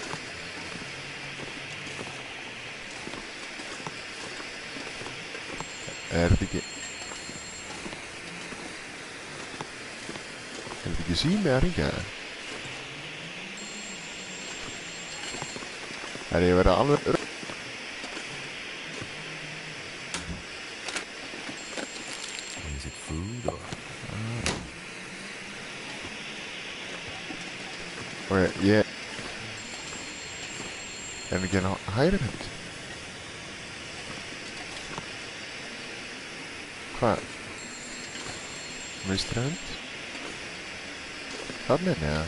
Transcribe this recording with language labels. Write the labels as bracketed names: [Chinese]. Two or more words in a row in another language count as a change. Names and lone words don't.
[Icelandic] Er þetta ekki... Er þetta ekki sími að hringja það? Er ég verið alveg [English] Is it food or... [Icelandic] Ok, ég... Er hann ekki hérna hægri hönd? Hvað? Vinstri hönd? Þannig, neða?